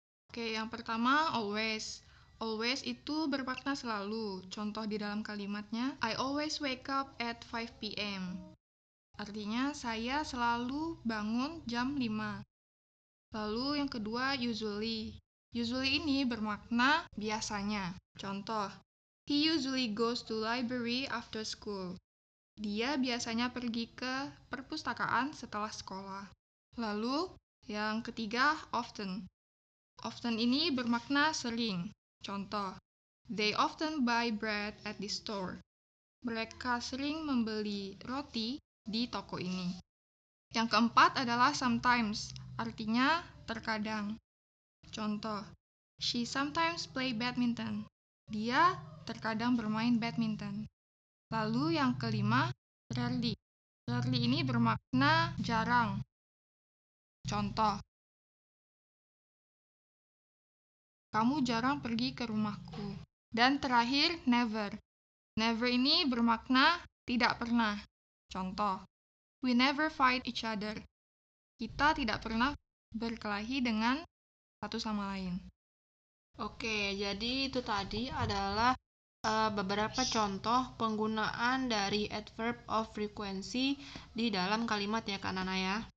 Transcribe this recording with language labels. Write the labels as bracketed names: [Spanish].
[Indonesian] Oke, yang pertama always. Always itu bermakna selalu. Contoh di dalam kalimatnya, [English] I always wake up at 5 p.m. [Indonesian] Artinya saya selalu bangun jam 5. Lalu yang kedua usually. Usually ini bermakna biasanya. [English] Contoh, he usually goes to library after school. [Indonesian] Dia biasanya pergi ke perpustakaan setelah sekolah. Lalu yang ketiga often. Often ini bermakna sering. [English] Contoh, they often buy bread at the store. [Indonesian] Mereka sering membeli roti di toko ini. Yang keempat adalah sometimes, artinya terkadang. Contoh, [English] she sometimes play badminton. [Indonesian] Dia terkadang bermain badminton. Lalu yang kelima, rarely. Rarely ini bermakna jarang. Contoh, kamu jarang pergi ke rumahku. Dan terakhir, never. Never ini bermakna tidak pernah. [English] Contoh, we never fight each other. [Indonesian] Kita tidak pernah berkelahi dengan satu sama lain. Oke, jadi itu tadi adalah beberapa contoh penggunaan dari adverb of frequency di dalam kalimat ya Kak Nana ya.